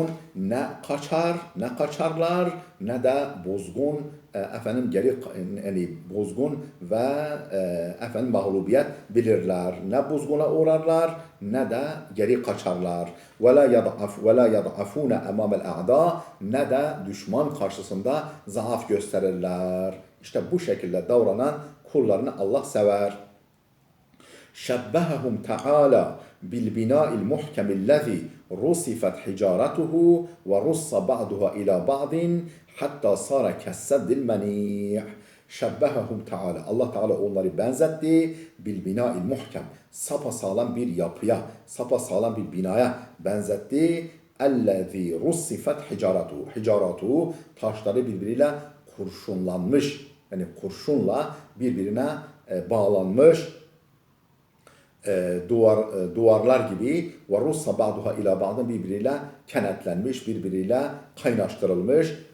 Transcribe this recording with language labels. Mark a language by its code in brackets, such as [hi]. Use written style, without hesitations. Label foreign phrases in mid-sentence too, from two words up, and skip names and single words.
[tr] Ne kaçarlar, ne de bozgun, bozgun ve mağlubiyet bilirler. Ne bozguna uğrarlar, ne de geri kaçarlar. [ar] ولا يضعفون أمام الأعداء. [tr] Ne de düşman karşısında zaaf gösterirler. İşte bu şekilde davranan kullarını Allah sever. [ar] شبههم تعالى بالبناء المحكم الذي رصفت حجارته ورص بعضها إلى بعض حتى صار كالسد المنيع. شبههم تعالى. [tr] Allah Teala onları benzetti. [ar] بالبناء المحكم. [tr] Sapasağlam bir yapıya, sapasağlam bir binaya benzetti. [ar] الذي رصفت حجارته. [tr] Taşları birbiriyle kurşunlanmış. Yani kurşunla birbirine bağlanmış duvarlar gibi ve [ar] رص بعضها إلى بعض [tr] birbiriyle kenetlenmiş, birbiriyle kaynaştırılmış.